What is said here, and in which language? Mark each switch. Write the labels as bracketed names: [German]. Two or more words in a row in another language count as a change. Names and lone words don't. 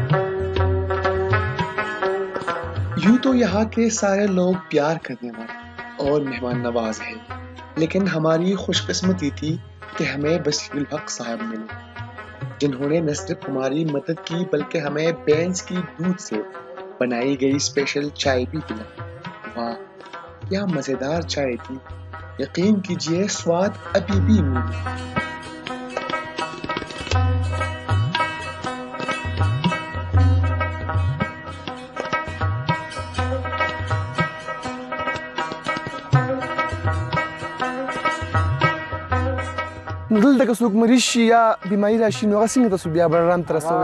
[Hindi] यूं तो यहाँ के सारे लोग प्यार करने वाले और मेहमान नवाज है, लेकिन हमारी खुशकिस्मती थी कि हमें बशीरुल हक साहब मिले, जिन्होंने न सिर्फ हमारी मदद की बल्कि हमें भैंस की दूध से बनाई गई स्पेशल चाय भी पिलाई। वाह, क्या मज़ेदार चाय थी! यकीन कीजिए, स्वाद अभी भी मुंह में। [Pashto] دلته که څوک مریض شي یا بیماري راشي نو هغه څنګه تاسو بیا بلرام ته رسوئ؟